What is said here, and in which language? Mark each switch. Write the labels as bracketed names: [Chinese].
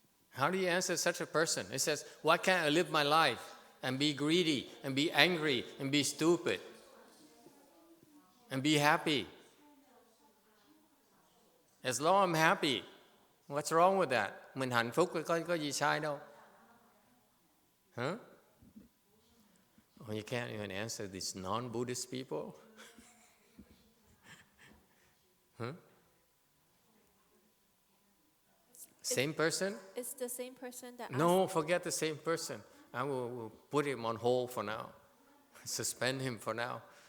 [English] How do you answer such a person? He says, why can't I live my life and be greedy and be angry and be stupid and be happy? As long as I'm happy, what's wrong with that? [Vietnamese] Mình hạnh phúc có gì sai đâu. Huh? [English] Oh, you can't even answer these non-Buddhist people? Huh? Same person? It's the same person that No, forget the same person. I will put him on hold for now. Suspend him for now.